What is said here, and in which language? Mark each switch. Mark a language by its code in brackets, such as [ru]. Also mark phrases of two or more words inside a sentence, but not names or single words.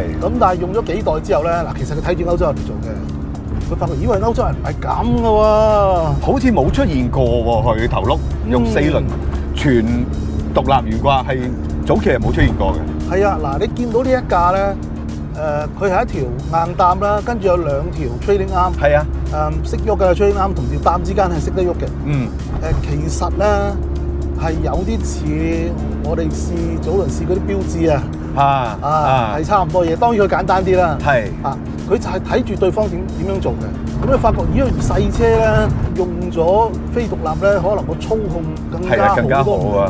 [yue] 咁但係用咗幾代之後咧，嗱其實佢睇住歐洲人嚟做嘅，佢發覺以為歐洲人唔係咁噶喎，好似冇出現過喎，佢頭轆用4輪全獨立懸掛係。早期係冇出現過嘅。係啊，嗱，你見到呢一架咧，佢係一條硬擔啦，跟住有2條 [en] trailing arm。 [yue] 係啊。識喐嘅 [en] trailing arm [yue] 同條擔之間係識得喐嘅。嗯。其實咧係有啲似我哋早輪試嗰啲標誌啊。係差唔多嘢，當然佢簡單啲啦。係。佢就係睇住對方點樣做嘅。咁你發覺呢個細車咧用咗非獨立咧，可能個操控更加好啊。